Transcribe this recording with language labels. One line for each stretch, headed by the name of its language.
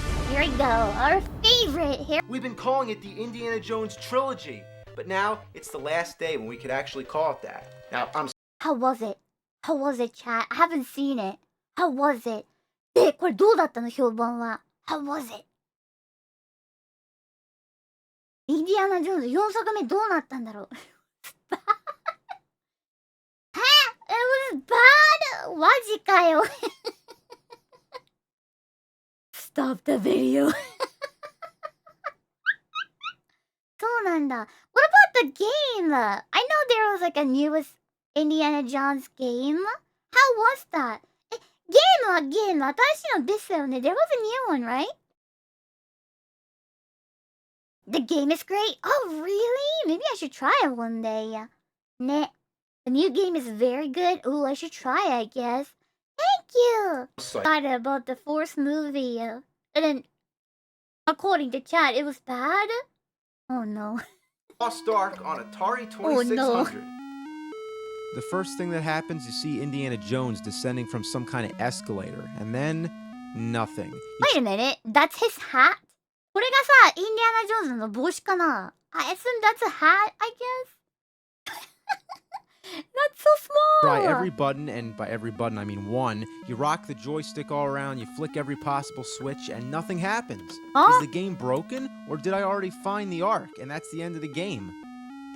English: Here we go, our favorite here. We've been calling it the Indiana Jones Trilogy, but now it's the last day when we could actually call it that. Now, How was it? How was it, chat? I haven't seen it. How was it?
Japanese: で、これどうだったの評判は。
English: How was it?
Japanese: インディアナ・ジョーンズ4作目どうなったんだろう。
English: It was bad!
Japanese: マジかよ。
English: Stop the video.
Japanese: そうなんだ。
English: What about the game? I know there was like a newest Indiana Jones game. How was that?
Japanese: ゲームはゲーム。新しいのですよね。
English: There was a new one, right? The game is great. Oh, really? Maybe I should try it one day. Ne. The new game is very good. Ooh, I should try it, I guess. Thank you! Excited about the fourth movie. And then, according to chat, it was bad? Oh no. Lost Ark on Atari 2600. Oh no. The first thing that happens, you see Indiana Jones descending from some kind of escalator, and then nothing. Wait a minute, that's his hat?
Japanese: これがさ、インディアナ・ジョーンズの帽子かな?
English: I assume that's a hat, I guess? That's so small! Try every button, and by every button I mean one. You rock the joystick all around, you flick every possible switch, and nothing happens. Is the game broken, or did I already find the Ark, and that's the end of the game?